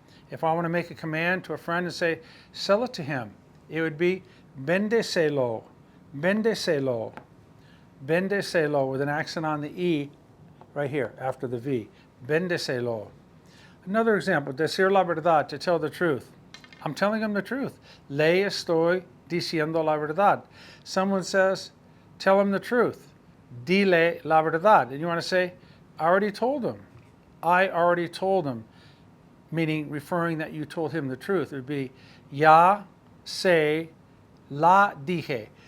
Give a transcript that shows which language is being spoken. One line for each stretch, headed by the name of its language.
English: If I want to make a command to a friend and say, sell it to him, it would be vendeselo, vendeselo, vendeselo, with an accent on the E right here after the V. Vendeselo. Another example, decir la verdad, to tell the truth. I'm telling him the truth.
Spanish: Le estoy diciendo la verdad.
English: Someone says, tell him the truth. Dile la verdad. And you want to say, I already told him. I already told him, meaning referring that you told him the truth. It would be, ya se la dije.